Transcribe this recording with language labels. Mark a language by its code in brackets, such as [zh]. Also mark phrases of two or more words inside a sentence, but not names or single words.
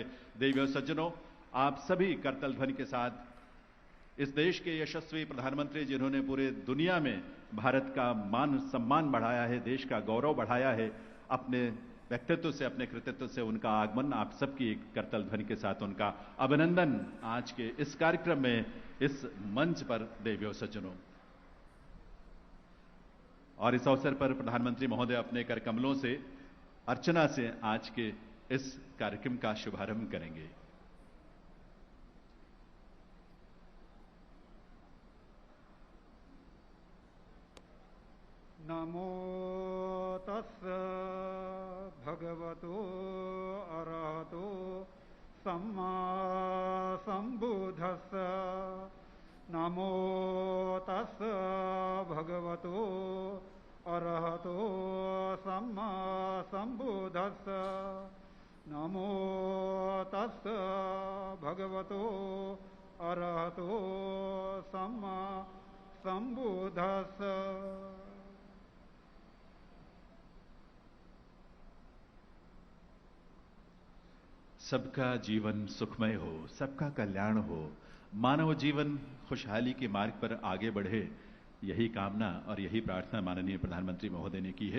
[hi] देवियों सज्जनों, आप सभी करतल ध्वनि के साथ इस देश के यशस्वी प्रधानमंत्री, जिन्होंने पूरे दुनिया में भारत का मान सम्मान बढ़ाया है, देश का गौरव बढ़ाया है, अपने व्यक्तित्व से, अपने कृतित्व से उनका आगमन, आप सबकी एक करतल ध्वनि के साथ उनका अभिनंदन आज के इस कार्यक्रम में, इस मंच पर। देवियों सज्जनों, और इस अवसर पर प्रधानमंत्री महोदय अपने कर कमलों से अर्चना से आज के इस कार्यक्रम का शुभारंभ करेंगे। [pi] नमो तस्स भगवतो अरहतो सम्मा सम्बुद्धस्स। नमो तस्स भगवतो अरहतो सम्मा सम्बुद्धस्स। नमो तस्स भगवतो अरहतो सम्मा सम्बुद्धस्स। [hi] सबका जीवन सुखमय हो, सबका कल्याण हो, मानव जीवन खुशहाली के मार्ग पर आगे बढ़े, यही कामना और यही प्रार्थना माननीय प्रधानमंत्री महोदय ने की है।